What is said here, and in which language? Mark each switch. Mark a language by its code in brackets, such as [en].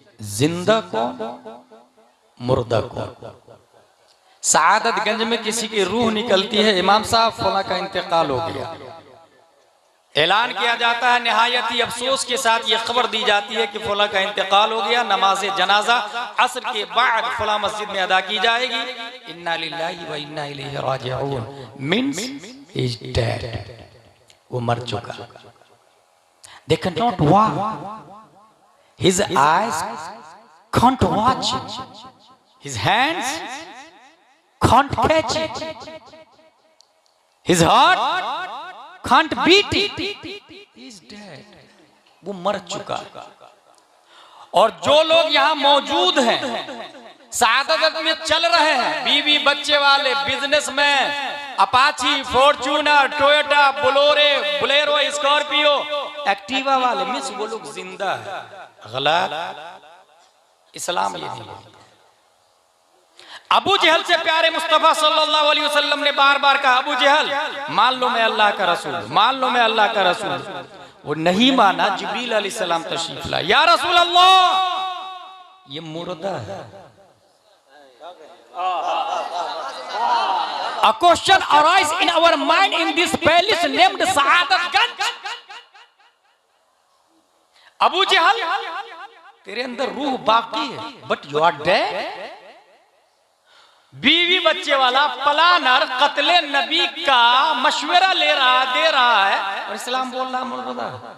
[hi] जिंदा को मुर्दा को सआदतगंज में किसी की रूह निकलती है, इमाम साहब फला का इंतकाल हो गया, ऐलान किया जाता है, निहायत ही अफसोस के साथ ये खबर दी जाती है कि फला का इंतकाल हो गया, नमाज जनाजा असर के बाद फला मस्जिद में अदा की जाएगी। [ar] इन्ना लिल्लाहि व इन्ना इलैहि राजिऊन [en] means is dead, [hi] वो मर चुका। [en] They cannot walk, his eyes can't watch it, his hands can't catch it, his heart can't beat it, he is dead, [hi] वो मर चुका। और जो लोग यहाँ मौजूद हैं, सादत में चल रहे हैं, बीवी बच्चे वाले, businessman, Apache, Fortuner, Toyota, Bolero, Scorpio, Activa वाले, मिस वो लोग जिंदा है। गलत, इस्लाम ये नहीं। अबू जहल से प्यारे मुस्तफा सल्लल्लाहु अलैहि वसल्लम ने बार बार कहा, अबू जहल मान लो मैं अल्लाह का रसूल, मान लो मैं अल्लाह का रसूल। वो नहीं माना, जिब्रील अलैहिस्सलाम तशरीफ लाए, या रसूल अल्लाह ये मुर्दा है। [en] A question arise in our mind in this palace named Saadatganj. [hi] Abu जहल तेरे अंदर रूह बाकी है, [en] But you are dead. [hi] बीवी बच्चे वाला प्लानर कत्ले नबी का मशवरा दे रहा है, और इस्लाम बोल रहा मुर्दा।